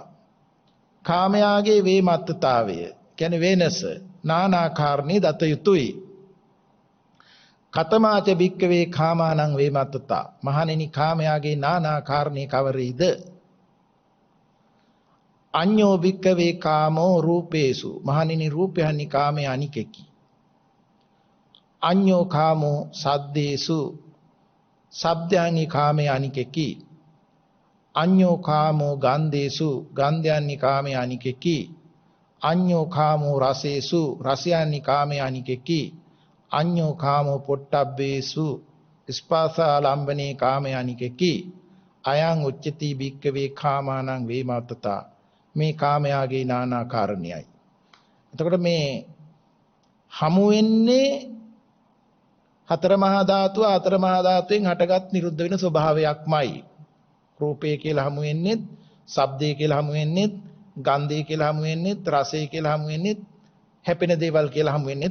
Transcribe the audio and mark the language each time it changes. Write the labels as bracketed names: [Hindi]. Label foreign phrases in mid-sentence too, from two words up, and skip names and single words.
[Sinhala] කාමයාගේ වේමත්තතාවය කියන්නේ වෙනස නානාකාරණේ දත යුතුයි. [Pali] කතමාච භික්කවේ කාමානං වේමත්තතා. [Sinhala] මහණෙනි කාමයාගේ නානාකාරණේ කවරේද? [Pali] අඤ්ඤෝ භික්කවේ කාමෝ රූපේසු. [Sinhala] මහණෙනි රූපයන්හි කාමයේ අනිකෙකි. [Pali] අඤ්ඤෝ කාමෝ සද්දේසු. [Sinhala] ශබ්දයන්හි කාමයේ අනිකෙකි. [Pali] අඤ්ඤෝ කාමෝ ගන්ධේසු. [Sinhala] ගන්ධයන්හි කාමයේ අනිකෙකි. [Pali] අඤ්ඤෝ කාමෝ රසේසු. [Sinhala] රසයන්හි කාමයේ අනිකෙකි. [Pali] අඤ්ඤෝ කාමෝ පොට්ටබ්බේසු. [Sinhala] ස්පාසාලම්බනේ කාමයේ අනිකෙකි. [Pali] අයං උච්චති භික්කවේ කාමානං වේමත්තතා. [Sinhala] මේ කාමයාගේ නානා කාරණයයි. එතකොට මේ හමු වෙන්නේ හතර මහා ධාතුව හතර මහා ධාතුවෙන් හටගත් නිරුද්ධ වෙන ස්වභාවයක්මයි. රූපය කියලා හමු වෙන්නේ, ශබ්දය කියලා හමු වෙන්නේ, ගන්ධය කියලා හමු වෙන්නේ, රසය කියලා හමු වෙන්නේ, හැපෙන දේවල් කියලා හමු වෙන්නේ.